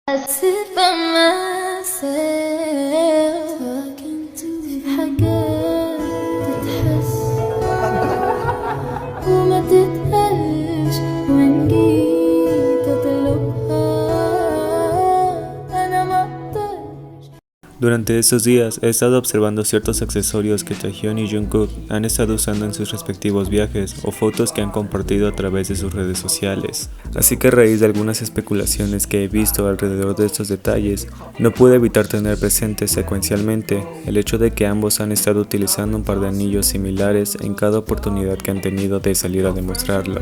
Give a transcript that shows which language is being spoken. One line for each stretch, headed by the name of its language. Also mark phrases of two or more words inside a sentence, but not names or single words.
English: sit by myself talking to
Arabic: حاجات تتحس وما تتقالش وإن جيت أطلبها أنا مقدرش.
Spanish: Durante estos días he estado observando ciertos accesorios que Taehyun y Jungkook han estado usando en sus respectivos viajes o fotos que han compartido a través de sus redes sociales. Así que a raíz de algunas especulaciones que he visto alrededor de estos detalles, no pude evitar tener presente secuencialmente el hecho de que ambos han estado utilizando un par de anillos similares en cada oportunidad que han tenido de salir a demostrarlo.